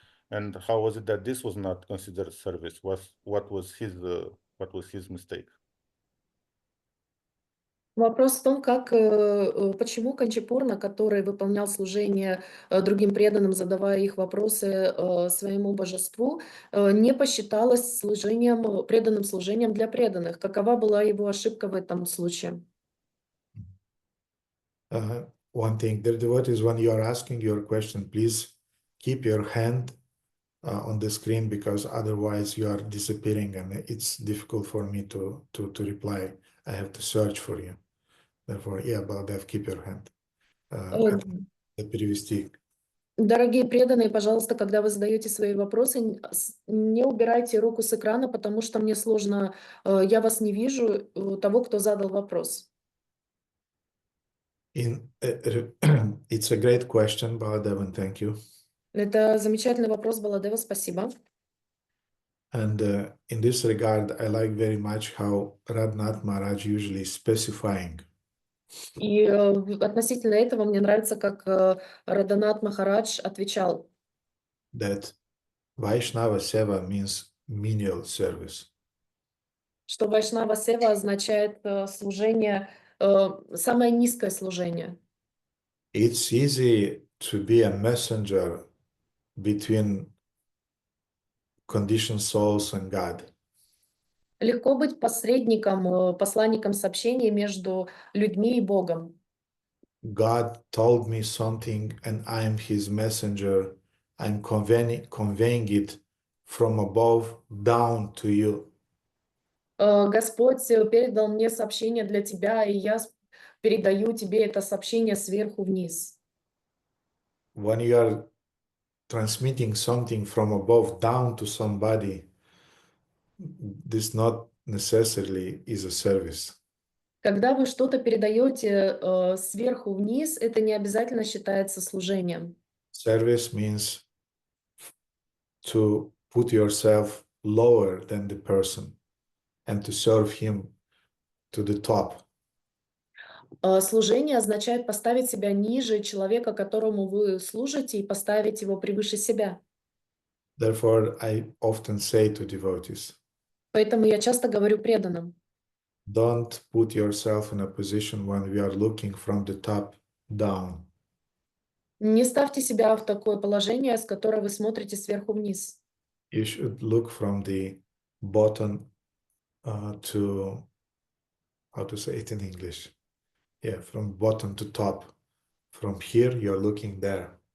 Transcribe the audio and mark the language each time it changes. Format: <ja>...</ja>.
<en>And how was it that this was not considered service? What was his mistake?</en> <ru>Вопрос в том, почему Канчипурна, который выполнял служение другим преданным, задавая их вопросы своему божеству, не посчиталось преданным служением для преданных. Какова была его ошибка в этом случае?</ru> <en>One thing, the devotees, when you are asking your question, please keep your hand on the screen, because otherwise you are disappearing and it's difficult for me to reply. I have to search for you. Therefore, yeah, Baladev, keep your hand.</en> <ru>Перевести. Дорогие преданные, пожалуйста, когда вы задаете свои вопросы, не убирайте руку с экрана, потому что мне сложно, я вас не вижу, того, кто задал вопрос.</ru> <en>It's a great question, Baladev, and thank you.</en> <ru>Это замечательный вопрос, Баладева, спасибо.</ru> <en>And in this regard, I like very much how Radhanath Maharaj usually specifying.</en> <ru>И относительно этого мне нравится, как Радханат Махарадж отвечал.</ru> <en>That Vaishnava Seva means menial service.</en> <ru>Что Вайшнава Сева означает служение, самое низкое служение.</ru> <en>It's easy to be a messenger between conditioned souls and God.</en> <ru>Легко быть посредником, посланником сообщения между людьми и Богом.</ru> <en>God told me something and I am his messenger. I'm conveying it from above down to you.</en> <ru>Господь передал мне сообщение для тебя, и я передаю тебе это сообщение сверху вниз.</ru> <en>When you are transmitting something from above down to somebody, this not necessarily is a service.</en> <ru>Когда вы что-то передаете сверху вниз, это не обязательно считается служением.</ru> <en>Service means to put yourself lower than the person and to serve him to the top.</en> <ru>Служение означает поставить себя ниже человека, которому вы служите, и поставить его превыше себя.</ru> <en>Therefore, I often say to devotees,</en> <ru>Поэтому я часто говорю преданным:</ru> <en>don't put yourself in a position when we are looking from the top down.</en> <ru>не ставьте себя в такое положение, с которого вы смотрите сверху вниз.</ru> <en>You should look from the bottom to, how to say it in English? Yeah, from bottom to top. From here, you're looking there.</en>